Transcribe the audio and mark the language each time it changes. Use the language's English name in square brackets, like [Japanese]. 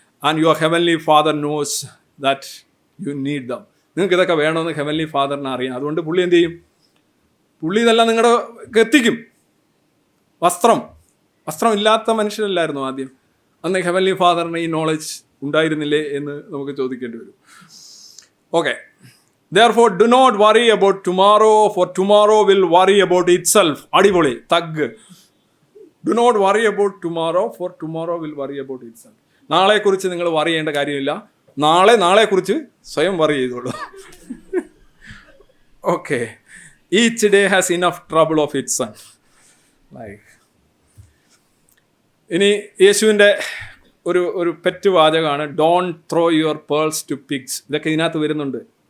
[English] And your heavenly father knows that you need them. [Malayalam] നിങ്ങൾക്ക് ഇതൊക്കെ വേണമെന്ന് ഹെവൻലി ഫാദറിനെ അറിയാം. അതുകൊണ്ട് പുള്ളി എന്ത് ചെയ്യും? പുള്ളി ഇതെല്ലാം നിങ്ങളുടെ എത്തിക്കും. വസ്ത്രം ഇല്ലാത്ത മനുഷ്യരല്ലായിരുന്നു ആദ്യം. അന്ന് ഹെവൻലി ഫാദറിന് ഈ നോളജ് ഉണ്ടായിരുന്നില്ലേ എന്ന് നമുക്ക് ചോദിക്കേണ്ടി വരും. [English] Okay, therefore do not worry about tomorrow, for tomorrow will worry about itself. [Malayalam] അടിപൊളി thug. [English] Do not worry about tomorrow, for tomorrow will worry about itself. [Malayalam] നാളെക്കുറിച്ച് നിങ്ങൾ വറി ചെയ്യേണ്ട കാര്യമില്ല. നാളെക്കുറിച്ച് സ്വയം വറി ചെയ്തോളൂ. [English] Okay, each day has enough trouble of its own. [Malayalam] ഇനി യേശുവിൻ്റെ ഒരു pet വാചകമാണ്, [English] Don't throw your pearls to pigs. [Malayalam] ഇതൊക്കെ ഇതിനകത്ത് വരുന്നുണ്ട്.